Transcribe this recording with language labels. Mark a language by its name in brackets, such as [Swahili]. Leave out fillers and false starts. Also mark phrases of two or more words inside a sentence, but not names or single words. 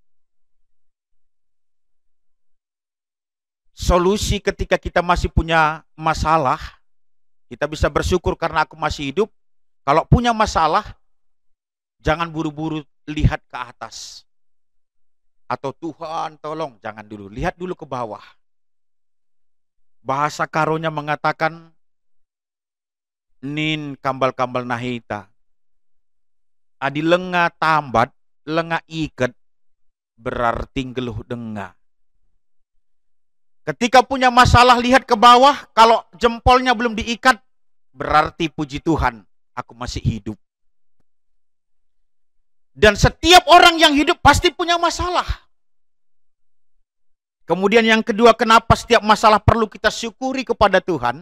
[Indonesian] Solusi ketika kita masih punya masalah, kita bisa bersyukur karena aku masih hidup. Kalau punya masalah, jangan buru-buru lihat ke atas. Atau Tuhan tolong, jangan dulu. Lihat dulu ke bawah. Bahasa karonya mengatakan, [Batak Karo] nin kambal-kambal nahita. Adi lenga tambat, lenga iket, berarti geluh denga. [Indonesian] Ketika punya masalah lihat ke bawah, kalau jempolnya belum diikat, berarti puji Tuhan, aku masih hidup. Dan setiap orang yang hidup pasti punya masalah. Kemudian yang kedua, kenapa setiap masalah perlu kita syukuri kepada Tuhan?